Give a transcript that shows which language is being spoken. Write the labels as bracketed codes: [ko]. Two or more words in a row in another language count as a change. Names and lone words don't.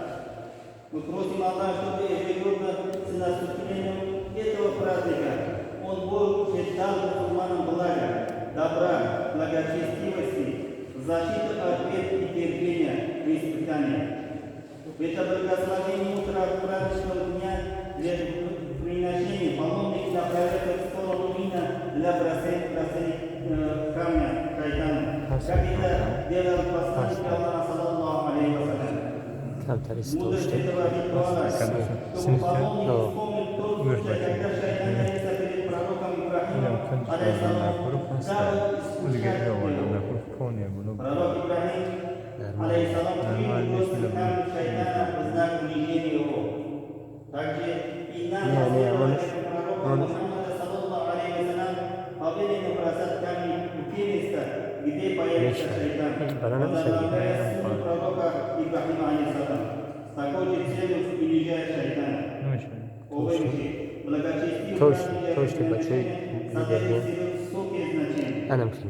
[ru] Мы просим Аллаха, чтобы ежегодно с наступлением этого праздника Он Бог дал мусульманам благо, добра, благочестивости, защиты от бед и терпения в испытаниях. В это благословение утра праздничного дня для приношения паломник направляется в сторону мина для бросания камня шайтану, как это делал посланник Аллаха, [ar] صلى الله عليه وسلم. [ru] Мудрость этого ритуала, чтобы паломник вспомнил тот случай, когда шайтан явился перед пророком Ибрахимом, алейхиссалам, дабы искушать его. Пророк Ибрахим, алейхиссалам, принял после камня шайтана в знак унижения его. Также и нам, пророка Мухаммада, [ar] صلى الله عليه وسلم, [ru] повелено бросать камни в те места, где появится шайтан, возобновляя силу пророка Ибрахима, алейхиссалам, с такой же целью унижая шайтана. Уважаемые, благочестивые приношения содержат высокие значения.